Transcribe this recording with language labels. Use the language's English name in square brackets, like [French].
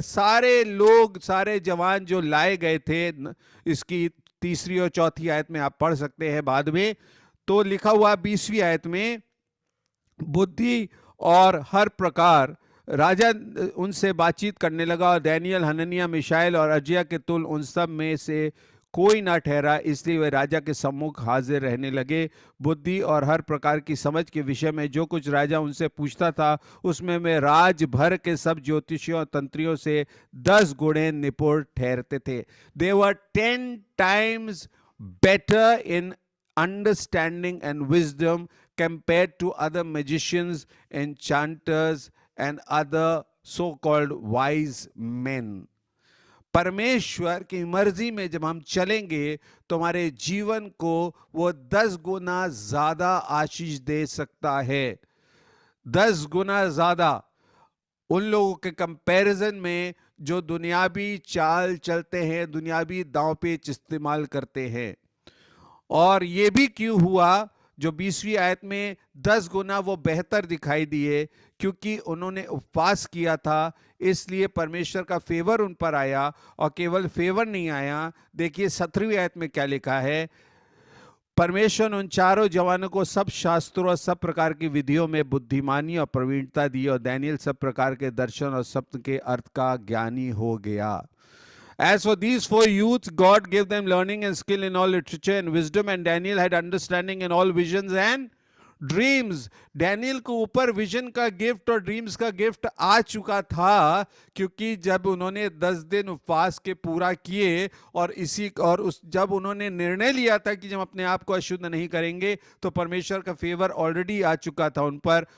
[Hindi] सारे लोग, सारे जवान जो लाए गए थे, इसकी 3री और 4थी आयत में आप पढ़ सकते हैं बाद में, तो लिखा हुआ 20वीं आयत में, बुद्धि और हर प्रकार राजा उनसे बातचीत करने लगा, और डैनियल, हनन्याह, मिशाएल और अजय के तुल उन सब में से कोई ना ठहरा, इसलिए वे राजा के सम्मुख हाजिर रहने लगे। बुद्धि और हर प्रकार की समझ के विषय में जो कुछ राजा उनसे पूछता था, उसमें वे राज भर के सब ज्योतिषियों और तंत्रियों से 10 गुणे निपुण ठहरते थे। [English] They were 10 times better in understanding and wisdom compared to other magicians, enchanters and other so-called wise men. [Hindi] परमेश्वर की मर्जी में जब हम चलेंगे तो हमारे जीवन को वो 10 गुना ज्यादा आशीष दे सकता है, 10 गुना ज्यादा। उन लोगों के कंपैरिजन में जो दुनियावी चाल चलते हैं, दुनियावी दांव पेच इस्तेमाल करते हैं। और ये भी क्यों हुआ, जो 20वीं आयत में 10 गुना वो बेहतर दिखाई दिए, क्योंकि उन्होंने उपवास किया था, इसलिए परमेश्वर का फेवर उन पर आया। और केवल फेवर नहीं आया, देखिए 17वीं आयत में क्या लिखा है, परमेश्वर ने उन चारों जवानों को सब शास्त्रों और सब प्रकार की विधियों में बुद्धिमानी और प्रवीणता दी, और दानियल सब प्रकार के दर्शन और स्वप्न के अर्थ का ज्ञानी हो गया। [English] As for these four youths, God gave them learning and skill in all literature and wisdom, and Daniel had understanding in all visions and dreams. [Hindi] Daniel को ऊपर विजन का गिफ्ट और ड्रीम्स का गिफ्ट आ चुका था, क्योंकि जब उन्होंने 10 दिन उपवास के पूरा किए और उस जब उन्होंने निर्णय लिया था कि जब अपने आप को अशुद्ध नहीं करेंगे, तो परमेश्वर का फेवर ऑलरेडी आ चुका था उन पर।